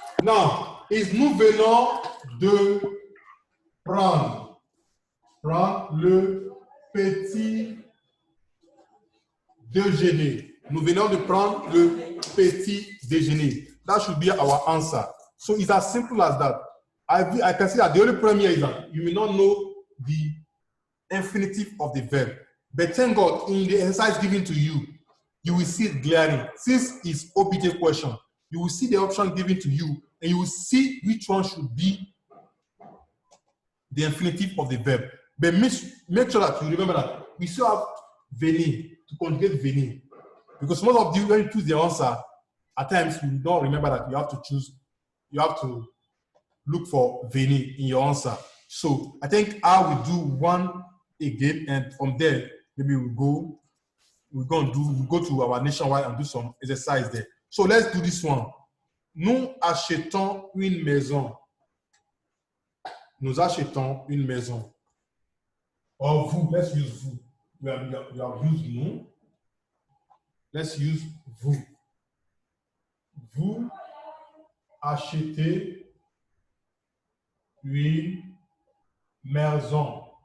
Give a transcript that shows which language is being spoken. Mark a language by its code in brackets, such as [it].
[fr] now, is nous venons de prendre le petit déjeuner. Nous venons de prendre le petit déjeuner. [en] That should be our answer. So it's as simple as that. I can see that the only problem here is that you may not know the infinitive of the verb. But thank God, in the exercise given to you, you will see it glaring. Since it's OPJ question, you will see the option given to you, and you will see which one should be the infinitive of the verb. But make sure that you remember that we still have venir to conjugate venir. Because most of you, when you choose the answer, at times you don't remember that you have to choose, you have to look for venir in your answer. So I think I will do one again, and from there, maybe we'll go to our nationwide and do some exercise there. So let's do this one. [fr] Nous achetons une maison. Nous achetons une maison. [en] Or vous, let's use vous. We have used nous. Let's use [fr] vous. Vous achetez une maison.